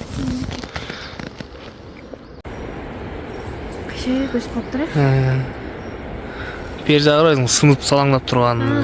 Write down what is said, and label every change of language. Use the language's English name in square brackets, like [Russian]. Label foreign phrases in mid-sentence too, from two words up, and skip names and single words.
[Kyrgyz] Кеше көз калыптыр, э? [Kazakh] Бер жағы қарайсың, сынып салаңдап тұрған.